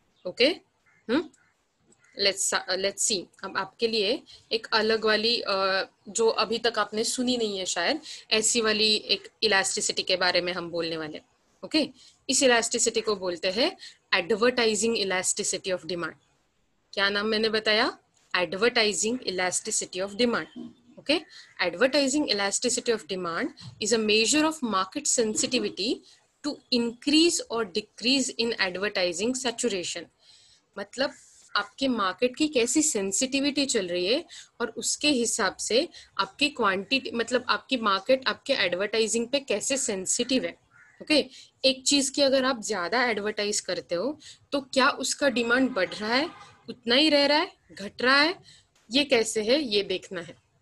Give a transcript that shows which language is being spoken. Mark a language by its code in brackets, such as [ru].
[hi] Okay let's see. अब आपके लिए एक अलग वाली जो अभी तक आपने सुनी नहीं है शायद, ऐसी वाली एक इलास्टिसिटी के बारे में हम बोलने वाले. [en] okay इस elasticity [hi] को बोलते हैं [en] Advertising elasticity of demand. [hi] क्या नाम मैंने बताया? Advertising elasticity of demand. [en] Okay, advertising elasticity of demand is a measure of market sensitivity to increase or decrease in advertising saturation. [hi] मतलब आपके मार्केट की कैसी सेंसिटिविटी चल रही है और उसके हिसाब से आपकी क्वांटिटी, मतलब आपकी मार्केट आपके एडवर्टाइजिंग पे कैसे सेंसिटिव है. ओके एक चीज की अगर आप ज्यादा एडवर्टाइज करते हो तो क्या उसका डिमांड बढ़ रहा है, उतना ही रह रहा है, घट रहा है, ये कैसे है ये देखना है.